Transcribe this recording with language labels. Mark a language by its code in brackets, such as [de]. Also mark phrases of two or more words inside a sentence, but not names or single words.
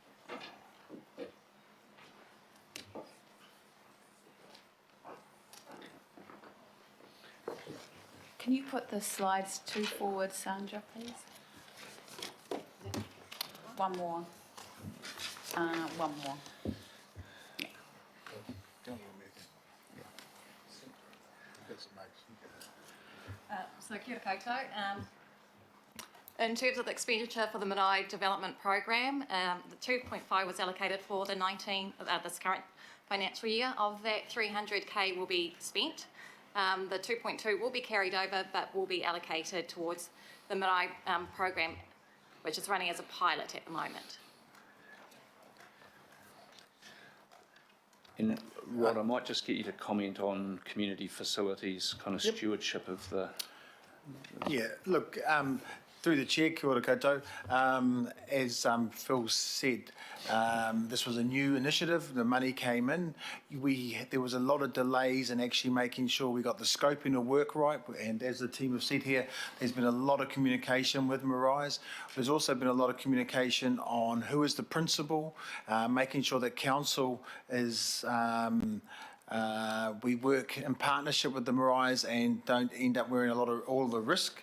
[en] Can you put the slides 2 forward, Sandra, please? One more. One more. So [mi] kia ora koutou. [en] In terms of the expenditure for the Marae Development Program, the 2.5 was allocated for the this current financial year. Of that, 300k will be spent. The 2.2 will be carried over, but will be allocated towards the Marae program, which is running as a pilot at the moment. And Rod, I might just get you to comment on community facilities, kind of stewardship of the... Yeah, look, through the chair, [mi] kia ora koutou. [en] As Phil said, this was a new initiative. The money came in. There was a lot of delays in actually making sure we got the scoping of work right. And as the team have said here, there's been a lot of communication with Marae's. There's also been a lot of communication on who is the principal, making sure that council is We work in partnership with the Marais and don't end up wearing all the risk.